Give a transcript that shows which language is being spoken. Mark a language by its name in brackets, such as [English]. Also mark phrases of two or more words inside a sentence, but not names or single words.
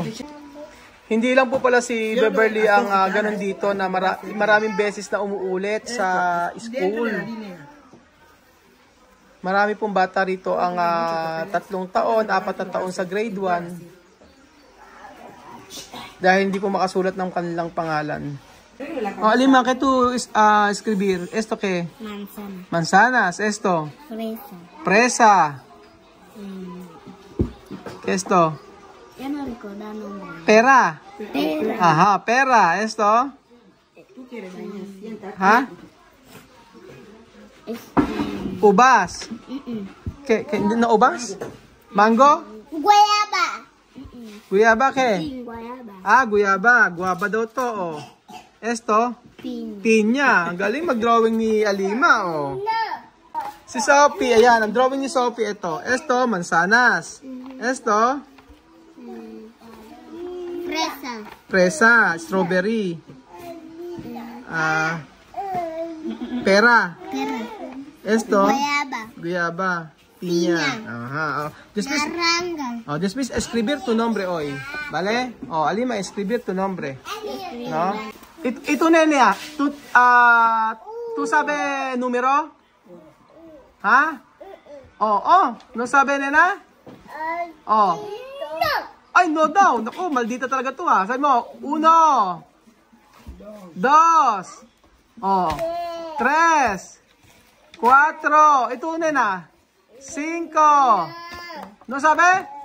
[Filipino] Hindi lang po pala si Beverly ang ganun dito na maraming beses na umuulit sa school. Marami pong bata rito ang 3 taon, 4 na taon sa grade 1. Dahil hindi po makasulat ng kanilang pangalan. Alima, [Spanish] ¿qué tú escribir? ¿Esto qué? Manzana. Manzanas. ¿Esto? Fresa. Presa. ¿Qué esto? Ya no recuerdo el nombre. Pera. Pera. Ajá, pera. ¿Esto? ¿Ha? [Filipino] Ubas. [Spanish] ¿Qué? ¿No ubas? ¿Mango? Guayaba. Guyaba, ¿qué? Pin, guayaba. [Filipino] Guyaba. Guaba daw to, oh. Esto? [Spanish] Pin. [Filipino] Pinya. Ang galing mag-drawing ni Alima, oh. Si Sophie, ayan. Ang drawing ni Sophie, ito. [Spanish] Esto, mansanas. Esto? Presa. Presa, strawberry. Pera. Pera. Esto, Guayaba. guyaba. Piña. Ajá. Oh. Después, Naranja. después escribir tu nombre hoy. ¿Vale? Alima, escribir tu nombre. ¿No? [Filipino] Ito nene [Spanish] tu sabe numero? Ha? No sabe nena? [Filipino] Ay, no daw. Naku, maldita talaga to ha. Sabi mo, 1, 2, 3, 4. Ito nena. [Spanish] 5. No sabe?